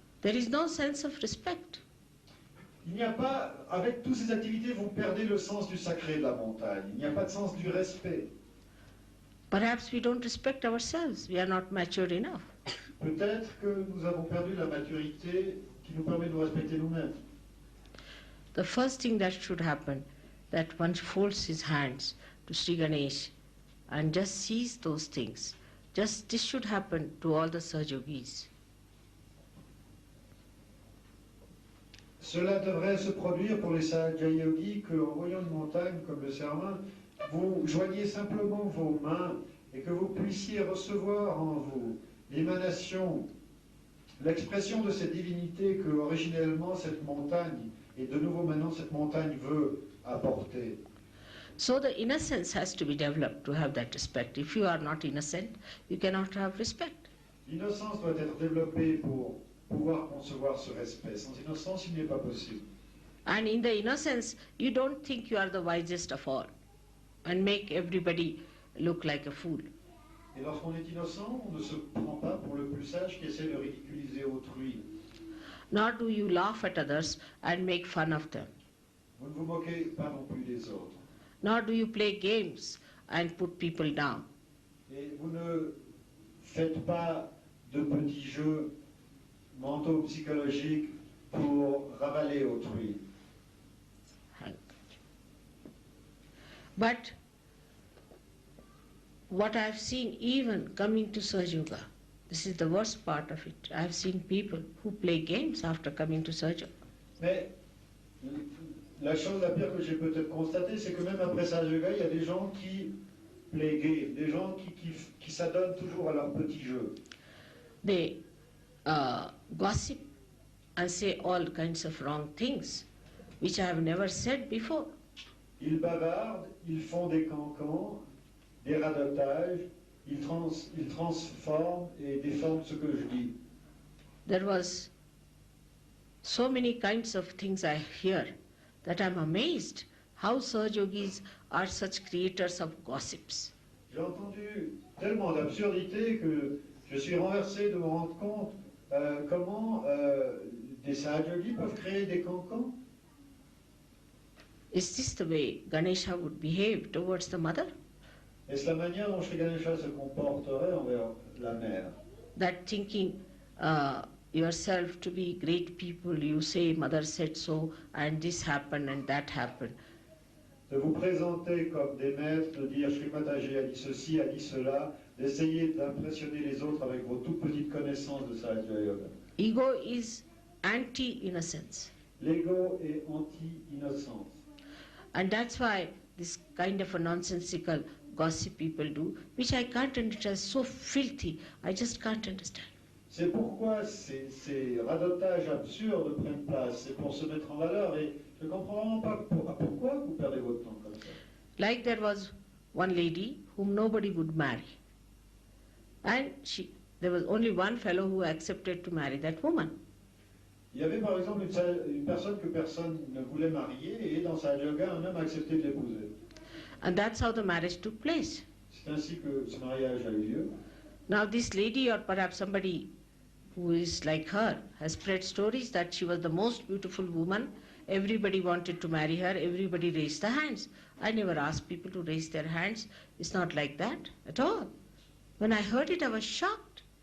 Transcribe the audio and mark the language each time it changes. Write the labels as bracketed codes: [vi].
[en] There is no sense of respect. [fr] Il n'y a pas, avec toutes ces activités, vous perdez le sens du sacré de la montagne. Il n'y a pas de sens du respect. [en] Perhaps we don't respect ourselves. We are not mature enough. [fr] Peut-être que nous avons perdu la maturité qui nous permet de nous respecter nous-mêmes. [en] The first thing that should happen, that one folds his hands to Sri Ganesh and just sees those things. Just this should happen to all the Sahajogis. [fr] Cela devrait se produire pour les Sahajayogis qu'en voyant une montagne comme le Sermin, vous joignez simplement vos mains et que vous puissiez recevoir en vous l'émanation, l'expression de cette divinité que originellement cette montagne, et de nouveau maintenant cette montagne veut apporter. [en] So the innocence has to be developed to have that respect. If you are not innocent, you cannot have respect. [fr] L'innocence doit être développée pour pouvoir concevoir ce respect. Sans innocence, il n'est pas possible. [en] And in the innocence, you don't think you are the wisest of all and make everybody look like a fool. [fr] Et lorsqu'on est innocent, on ne se prend pas pour le plus sage qui essaie de ridiculiser autrui. [en] Nor do you laugh at others and make fun of them. [fr] Vous ne vous moquez pas non plus des autres. [en] Nor do you play games and put people down. [fr] Et vous ne faites pas de petits jeux mentaux psychologiques pour ravaler autrui. [en] But what I have seen even coming to Sahaja, this is the worst part of it. I have seen people who play games after coming to Sahaja. [fr] Mais la chose la pire que j'ai peut-être constatée, c'est que même après Sahaja, il y a des gens qui [en] play game, [fr] des gens qui s'adonnent toujours à leurs petits jeux. [en] They gossip and say all kinds of wrong things, which I have never said before. [fr] Ils bavardent, ils font des cancans, des radotages, ils transforment et déforment ce que je dis. [en] There was so many kinds of things I hear that I'm amazed how Sahajogis are such creators of gossips. [fr] J'ai entendu tellement d'absurdités que je suis renversé de me rendre compte comment des Sahajogis peuvent créer des cancans. [en] Is this the way Ganesha would behave towards the mother? [fr] Est-ce la manière dont Shri Ganesha se comporterait envers la mère? [en] That thinking yourself to be great people, you say mother said so and this happened and that happened. [fr] De vous présenter comme des maîtres, de dire Shri Mataji a dit ceci, a dit cela, d'essayer d'impressionner les autres avec vos toutes petites connaissances de Sahaja Yoga. [en] Ego is anti-innocence. [fr] L'ego est anti-innocence. [en] And that's why this kind of a nonsensical gossip people do, which I can't understand, so filthy, I just can't understand. [fr] C'est pourquoi ces radotages absurdes prennent place, c'est pour se mettre en valeur, et je ne comprends vraiment pas pourquoi vous perdez votre temps comme ça. [en] Like there was one lady whom nobody would marry. And there was only one fellow who accepted to marry that woman. [fr] Il y avait par exemple une personne que personne ne voulait marier, et dans sa yoga, un homme a accepté de l'épouser. [en] And that's how the marriage took place. [fr] C'est ainsi que ce mariage a eu lieu. [en] Now this lady, or perhaps somebody who is like her, has spread stories that she was the most beautiful woman. Everybody wanted to marry her. Everybody raised their hands. I never asked people to raise their hands. It's not like that at all. When I heard it, I was shocked.